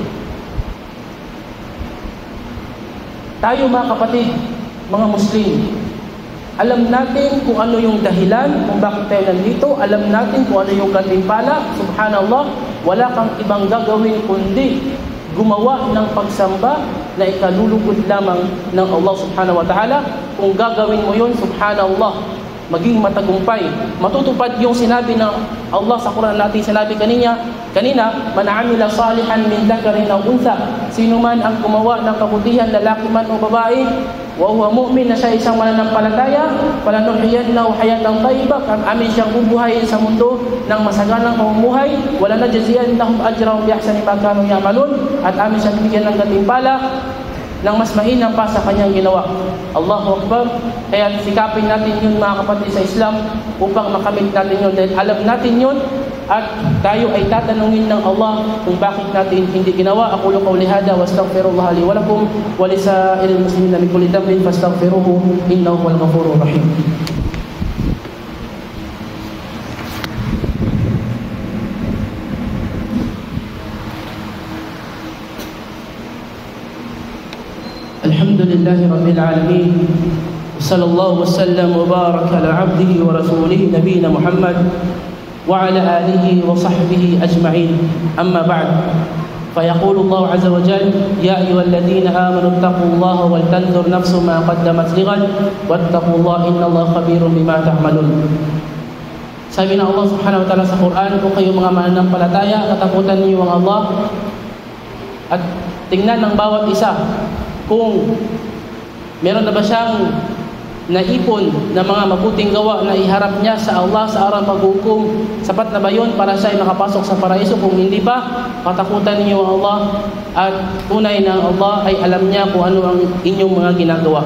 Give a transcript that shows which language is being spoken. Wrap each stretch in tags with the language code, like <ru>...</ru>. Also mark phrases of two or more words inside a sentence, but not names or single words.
<tl>Tayo mga kapatid, mga Muslim, alam natin kung ano yung dahilan kung bakit tayo nandito. Alam natin kung ano yung gantimpala. Subhanallah, wala kang ibang gagawin kundi gumawa ng pagsamba na ikalulugod lamang ng Allah</tl> <ar>سبحانه وتعالى.</ar> <tl>Kung gagawin mo yun, subhanallah, maging matagumpay. Matutupad yung sinabi ng Allah sa Quran natin, sinabi kanina,</tl> <ar>من عمل صالحا من ذكر أو أنثى,</ar> <tl>sino man ang gumawa ng kabutihan, lalaki man o babae,</tl> <ar>وهو مؤمن,</ar> <tl>na siya isang mananampalataya,</tl> <ar>فلنحيينه حياة طيبة,</ar> <tl>ang amin siyang bubuhayin sa mundo ng masaganang pamumuhay,</tl> <ar>ولنجزينهم أجرهم بأحسن ما كانوا يعملون,</ar> <tl>at amin siyang bigyan ng gantimpala ng mas mainam pa sa kanyang ginawa.</tl> <ar>الله أكبر.</ar> <tl>Kaya sikapin natin yun mga kapatid sa Islam upang makamit natin yun, dahil alam natin yun at tayo ay tatanungin ng Allah kung bakit natin hindi ginawa.</tl> <ar>أقول قولي هذا وأستغفر الله لي ولكم ولسائر المسلمين من كل ذنب فاستغفروه إنه هو الغفور الرحيم. الحمد لله رب العالمين, صلى الله وسلم وبارك على عبده ورسوله نبينا محمد وعلى آله وصحبه أجمعين. أما بعد، فيقول الله عز وجل، يا أيها الذين آمنوا اتقوا الله ولتنظر نفس ما قدمت لغد واتقوا الله إن الله خبير بما تعملون.</ar> <tl>Sabi ng Allah</tl> <ar>سبحانه وتعالى</ar> <tl>sa Quran, kung kayo mga mananampalataya, katakutan niyo ang Allah at tingnan ng bawat isa kung meron na ba siyang naipon na mga mabuting gawa na iharap niya sa Allah sa araw paghukom. Sapat na ba yun para siya ay makapasok sa paraiso? Kung hindi pa, katakutan niyo ang Allah at tunay na ang Allah ay alam niya kung ano ang inyong mga ginagawa.</tl>